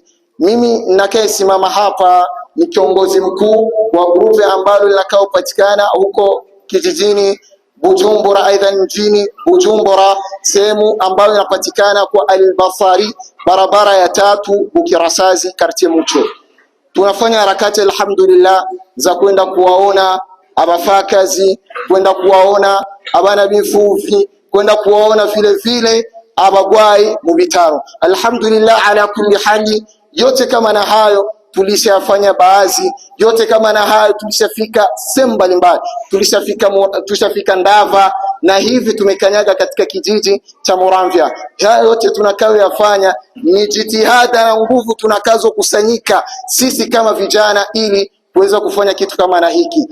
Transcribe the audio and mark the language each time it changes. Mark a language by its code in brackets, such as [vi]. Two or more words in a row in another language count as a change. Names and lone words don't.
[sw] Mimi nakayesimama hapa ni kiongozi mkuu wa grupe ambalo linakaa upatikana huko kijijini Bujumbura, aidha mjini Bujumbura, sehemu ambayo inapatikana kwa Al-Basari, barabara ya 3 Bukirasazi, quartier Mucho. Tunafanya harakati alhamdulillah za kwenda kuwaona abafakazi, kwenda kuwaona [rn] abana bifuvi, [sw] kwenda kuwaona vile vile [rn] abagwai mu bitaro. [ar] Alhamdulillah ala kulli hali, [sw] yote kama na hayo tulishafanya baadhi, yote kama na hayo tulishafika sehemu mbalimbali, tulishafika Ndava na hivi tumekanyaga katika kijiji cha Muramvya. Haya yote tunakao yafanya ni jitihada na nguvu tunakazo kusanyika sisi kama vijana ili kuweza kufanya kitu kama na hiki.